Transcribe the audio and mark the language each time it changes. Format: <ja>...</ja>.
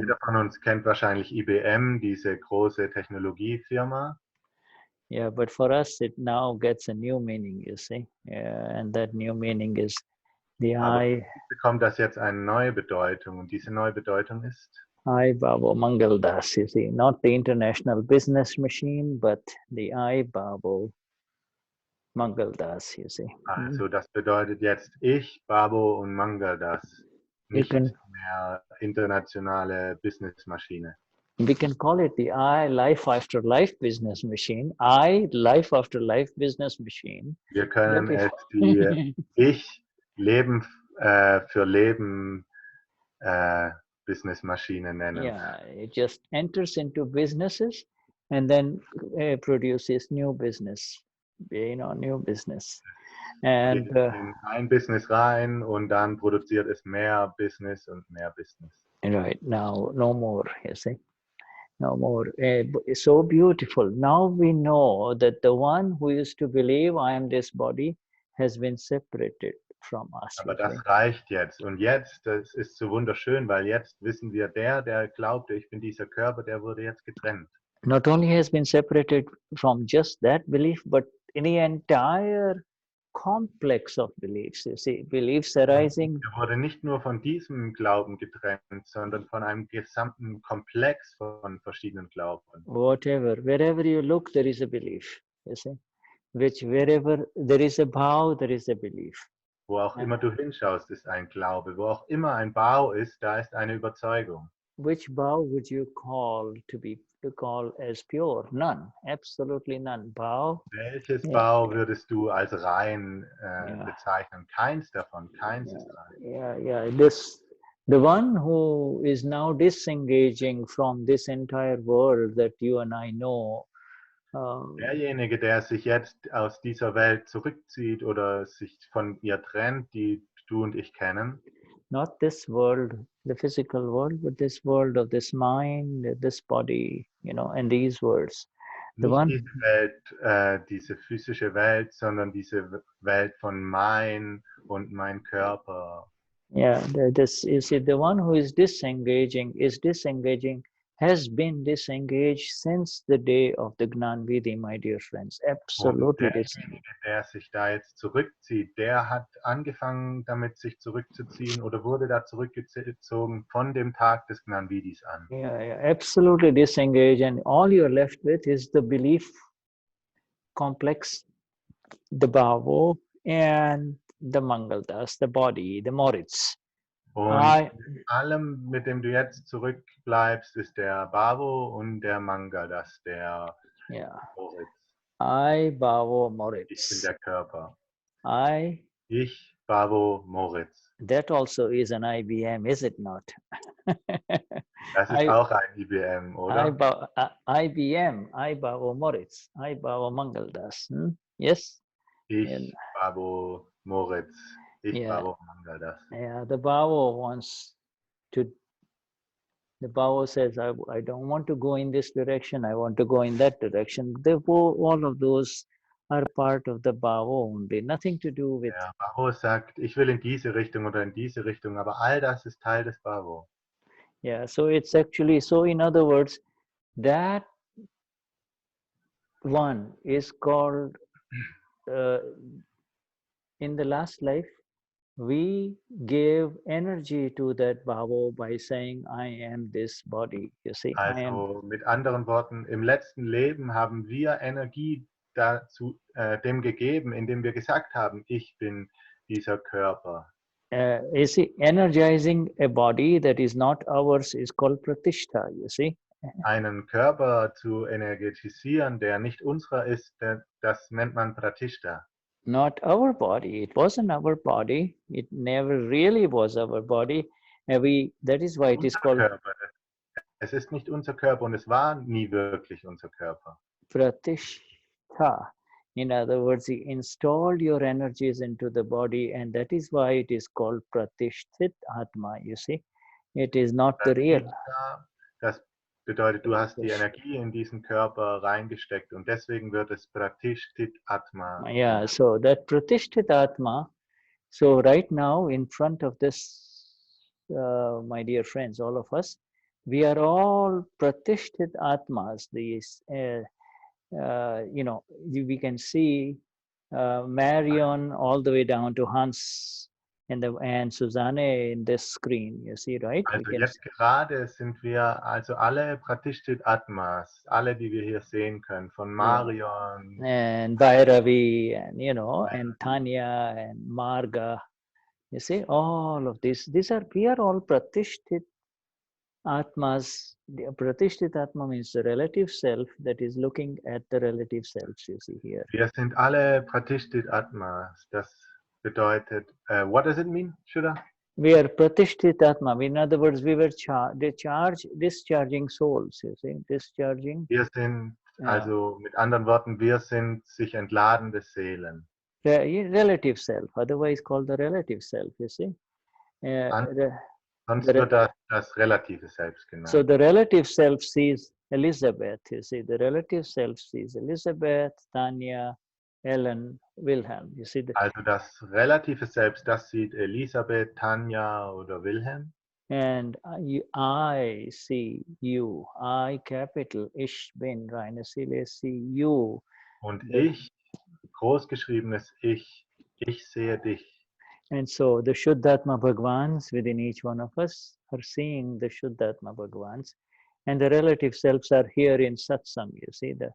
<de>jeder von uns kennt wahrscheinlich IBM, diese große Technologiefirma.</de> <en>Yeah, but for us, it now gets a new meaning, you see. And that new meaning is the</en> <de>Aber</de> <en>I.</en> <de>bekommt das jetzt eine neue Bedeutung. Und diese neue Bedeutung ist</de> <en>I Babo Mangal Das, you see, not the international business machine, but the I Babo Mangal Das, you see.</en> <de>Also das bedeutet jetzt ich, Babo und Mangaldas, nicht mehr internationale Businessmaschine.</de> <en>We can call it the I Life After Life business machine. I Life After Life business machine.</en> <de>Wir können es die Ich Leben für Leben Businessmaschine nennen.</de> <en>Yeah, it just enters into businesses and then produces new business, new business. And</en> <de>Geht in ein Business rein und dann produziert es mehr Business und mehr Business.</de> <en>Right, now no more, you see. No more. It's so beautiful. Now we know that the one who used to believe I am this body has been separated from us.</en> <de>Aber das reicht jetzt. Und jetzt, das ist so wunderschön, weil jetzt wissen wir, der glaubte, ich bin dieser Körper, der wurde jetzt getrennt.</de> <en>Not only has been separated from just that belief, but in the entire complex of beliefs. You see, beliefs arising.</en> <de>Er wurde nicht nur von diesem Glauben getrennt, sondern von einem gesamten Komplex von verschiedenen Glauben.</de> <en>Wherever you look, there is a belief. You see, wherever there is a bhav, there is a belief.</en> <de>Wo auch immer du hinschaust, ist ein Glaube. Wo auch immer ein Bau ist, da ist eine Überzeugung.</de> <en>Which bhav would you call call as pure? None, absolutely none. Bhav.</en> <de>Welches Bau würdest du als rein bezeichnen? Keins davon, keins ist rein.</de> <en>Yeah. The one who is now disengaging from this entire world that you and I know.</en> <de>Derjenige, der sich jetzt aus dieser Welt zurückzieht oder sich von ihr trennt, die du und ich kennen.</de> <en>Not this world, the physical world, but this world of this mind, this body, and these words.</en> <de>Nicht diese Welt, diese physische Welt, sondern diese Welt von mein und mein Körper.</de> <en>Yeah, you see, the one who is disengaging, has been disengaged since the day of the Gnanvidhi, my dear friends. Absolutely disengaged.</en> <de>Der sich da jetzt zurückzieht, der hat angefangen damit sich zurückzuziehen oder wurde da zurückgezogen von dem Tag des Gnanvidhis an.</de> <en>Yeah, absolutely disengaged, and all you're left with is the belief complex, the Bhavo, and the Mangaldas, the body, the Moritz.</en> <de>Und allem, mit dem du jetzt zurückbleibst, ist der Bhavo und der Mangaldas, der Moritz.</de> <en>I, Bhavo, Moritz.</en> <de>Ich bin der Körper. Ich, Bhavo, Moritz.</de> <en>That also is an IBM, is it not?</en> <de>Das ist auch ein IBM, oder?</de> <en>IBM, I, Bhavo, Moritz. I, Bhavo, Mangaldas. Yes?</en> <de>Ich, Bhavo, Moritz. Bhavo Mangaldas.</de> <en>Yeah, the Bhavo wants to. The Bhavo says, I don't want to go in this direction. I want to go in that direction. All of those are part of the Bhavo only. Nothing to do with.</en> <de>Der Bhavo sagt, ich will in diese Richtung oder in diese Richtung, aber all das ist Teil des Bhavo.</de> <en>Yeah, so it's actually in other words, that one is called in the last life. we give energy to that bhava by saying, I am this body. You see, I am.</en> <de>Also mit anderen Worten, im letzten Leben haben wir Energie dazu, dem gegeben, indem wir gesagt haben, ich bin dieser Körper.</de> <en>You see, energizing a body that is not ours is called pratishtha, you see.</en> <de>Einen Körper zu energetisieren, der nicht unserer ist, das nennt man Pratishtha.</de> <en>Not our body. It wasn't our body. It never really was our body. That is why it is called</en> <de>Körper. Es ist nicht unser Körper und es war nie wirklich unser Körper.</de> <en>pratishtha. In other words, you installed your energies into the body, and that is why it is called pratisthit atma, you see. It is not the real.</en> <de>Das bedeutet, du hast die Energie in diesen Körper reingesteckt und deswegen wird es Pratisthit Atma.</de> <en>Yeah, so that pratisthit atma, so right now in front of this, my dear friends, all of us, we are all pratisthit atmas. These, you know, we can see Marion all the way down to Hans and Susanne in this screen, you see, right? Also jetzt gerade sind wir also alle Pratisthit Atmas, alle, die wir hier sehen können, von Marion. And Bhairavi and, you know, and Tanya and Marga. You see, all of these are, we are all pratisthit atmas. The pratisthit atma means the relative self that is looking at the relative selves, you see here.</en> <de>Wir sind alle Pratisthit Atmas. Das bedeutet,</de> <en>what does it mean, Shuddha? We are pratisthit atma. In other words, we were discharging souls, you see, discharging.</en> <de>Wir sind, also mit anderen Worten, wir sind sich entladende Seelen.</de> <en>Relative self, otherwise called the relative self, you see.</en> <de>Sonst wird das relative Selbst genannt.</de> <en>So the relative self sees Elizabeth, you see. The relative self sees Elizabeth, Tanya, Ellen, Wilhelm, you see.</en> <de>Also das relative Selbst, das sieht Elisabeth, Tanja oder Wilhelm.</de> <en>And I see you, I capital,</en> <de>ich bin, reine Seele,</de> <en>see you.</en> <de>Und ich, großgeschriebenes Ich sehe dich.</de> <en>And so the Shuddhatma Bhagavans within each one of us are seeing the Shuddhatma Bhagavans. And the relative selves are here in satsang, you see.</en>